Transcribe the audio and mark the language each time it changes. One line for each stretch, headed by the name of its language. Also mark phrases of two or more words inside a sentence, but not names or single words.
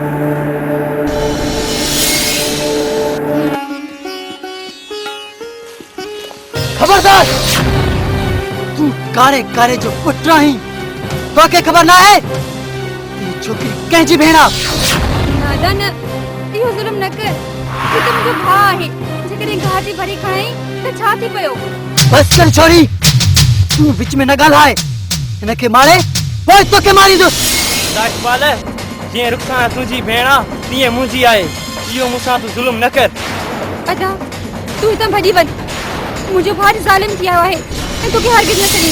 Sindhi: खबरदार, तू कारे कारे जो पुट आहीं। तोखे ख़बर ना आहे ही छोकिरी कंहिंजी भेण आहे? दादा न, इहो ज़ुल्म न कर। ही त मुंहिंजो भाउ आहे। जेकॾहिं गाह जी भरी खणाई त छा थी पियो? बस कर छोरी, तू विच में न ॻाल्हाए। हिनखे मारे पोइ तोखे मारींदुसि। इकबाल जीअं रुखसाना तुंहिंजी भेण आहे तीअं मुंहिंजी आहे। इहो मूंसां तूं ज़ुल्म न कर। अदा तू हितां भॼी वञ। मुंहिंजो भाउ ज़ालिम थी आयो आहे ऐं तोखे हरगिज़ न छॾींदो।